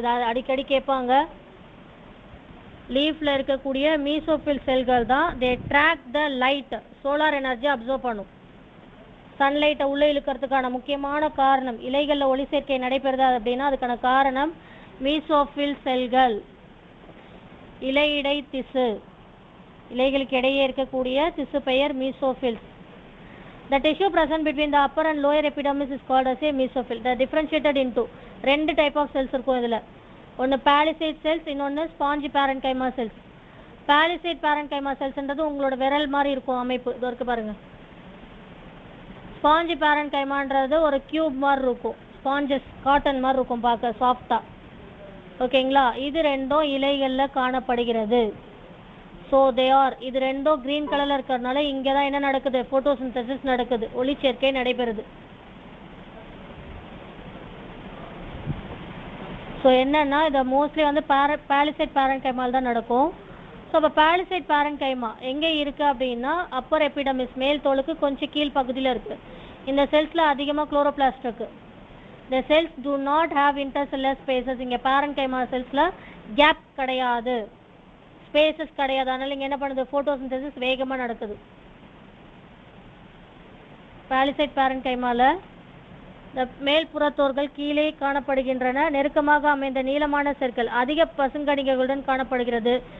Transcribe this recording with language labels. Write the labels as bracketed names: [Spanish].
[Tamil] இதை அடிக்கடி கேட்பாங்க. லீஃபில் இருக்கக்கூடிய மீசோஃபில் செல்கள் தான் தே track the light, solar energy observe பண்ணும். சன்லைட்டை உள்ளே இழுக்கிறதுக்கான முக்கியமான காரணம் இலைகளில் ஒளி சேர்க்கை நடைபெறுதா அப்படின்னா அதுக்கான காரணம் மீசோஃபில் செல்கள். இலையிடை திசு, இலைகளுக்கு இடையே இருக்கக்கூடிய திசு பெயர் மீசோஃபில்ஸ். [English] The tissue present between the upper and lower epidermis is called as a mesophil. The differentiated into [Tamil] ரெண்டு டைப் ஆஃப் செல்ஸ் இருக்கும் இதில். ஒன்று பேலிசைட் செல்ஸ், இன்னொன்று ஸ்பாஞ்சி பேரன்கைமா செல்ஸ். பேலிசைட் பேரன்கைமா செல்ஸ்ன்றது உங்களோட விரல் மாதிரி இருக்கும் அமைப்பு, இது வரைக்கும் பாருங்கள். ஸ்பாஞ்சி பேரன்கைமான்றது ஒரு கியூப் மாதிரி இருக்கும், ஸ்பாஞ்சஸ் காட்டன் மாதிரி இருக்கும் பார்க்க சாஃப்டாக. ஓகேங்களா? இது ரெண்டும் இலைகளில் காணப்படுகிறது. ஸோ தே ஆர், இது ரெண்டும் க்ரீன் கலரில் இருக்கிறதுனால இங்கே தான் என்ன நடக்குது, ஃபோட்டோசிந்தசிஸ் நடக்குது, ஒளிச்சேர்க்கை நடைபெறுது. ஸோ என்னென்னா இதை மோஸ்ட்லி வந்து பேலிசைட் பேரன்கைமால் தான் நடக்கும். ஸோ அப்போ பேலிசைட் பேரன்கைமா எங்கே இருக்குது அப்படின்னா அப்பர் எபிடமிஸ், மேல் தோலுக்கு கொஞ்சம் கீழ் பகுதியில் இருக்குது. இந்த செல்ஸில் அதிகமாக குளோரோபிளாஸ்ட் இருக்குது. [English] The cells do not have intercellular spaces. [Tamil] இங்கே பேரன்கைமா செல்ஸில் கேப் கிடையாது, ஸ்பேசஸ் கிடையாது. அதனால் இங்கே என்ன பண்ணுது, ஃபோட்டோசிந்தசிஸ் வேகமாக நடக்குது. பேலிசைட் பேரன்கைமாவில் இந்த மேல் புறத்தோர்கள் கீழே காணப்படுகின்றன. நெருக்கமாக அமைந்த நீளமான செல்கள் அதிக பசுங்கணிகளுடன் காணப்படுகிறது.